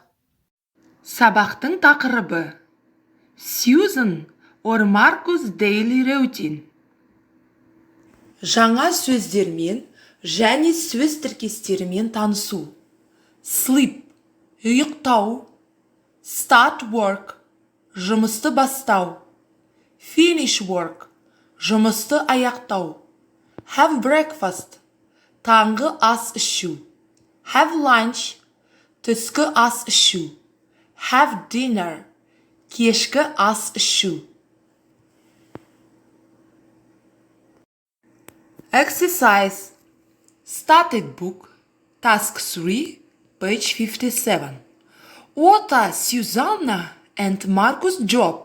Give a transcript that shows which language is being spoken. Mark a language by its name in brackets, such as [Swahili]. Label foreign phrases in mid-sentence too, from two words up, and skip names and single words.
[Kazakh] Сабақтың тақырыбы [English] Susan or Marcus Daily Routine. [Kazakh] Жаңа сөздермен және сөз тіркестерімен танысу. Sleep – ұйықтау. [English] Start work – [Kazakh] жұмысты бастау. [English] Finish work [Kazakh] – жұмысты аяқтау. [English] Have breakfast [Kazakh] – таңғы ас ішу. [English] Have lunch [Kazakh] – түскі ас ішу. [English] Have dinner [Kazakh] – кешкі ас ішу. [English] Exercise. Started book. Task 3, page 57. What are Susanna and Marcus' job?